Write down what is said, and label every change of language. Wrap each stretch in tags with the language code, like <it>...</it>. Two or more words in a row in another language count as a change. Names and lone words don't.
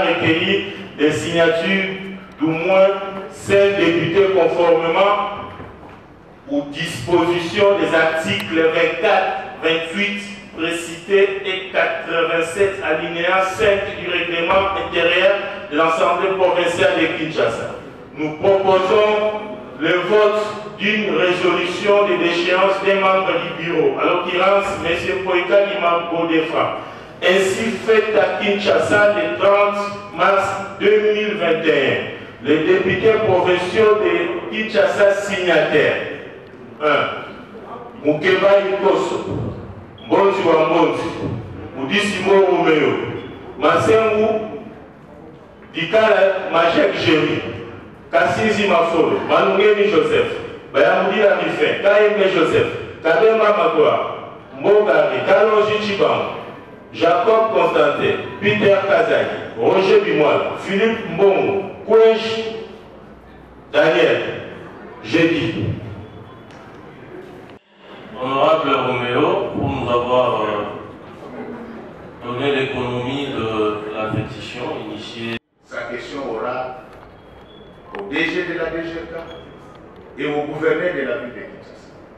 <fr>recueilli des signatures d'au moins 5 députés conformément aux dispositions des articles 24, 28 précités et 87 alinéa 5 du règlement intérieur de l'Assemblée provinciale de Kinshasa, nous proposons le vote d'une résolution de déchéance des membres du bureau, à l'occurrence M. Poika Lima Godefra, ainsi faite à Kinshasa le 30 mars 2021. Les députés provinciaux de Kinshasa signataires. 1. Mukeba Ikoso, Mbonzi wa Mbonzi, Mudisimo Romeo, Masengu Dikala Majek Jéry, Kassizi Mafolo, Manungeni Joseph, Bayamudila Mifin, Kaime Joseph, Kadema Magua, Mbogari, Kalonji Chibang, Jacob Constantin, Peter Kazaki, Roger Bimois, Philippe Mbongo, Kouèche, Daniel, Jédi. Honorable Roméo, pour nous avoir donné l'économie de la pétition initiée. Sa question aura au DG de la DGK et au gouverneur de la ville de Kinshasa.</fr>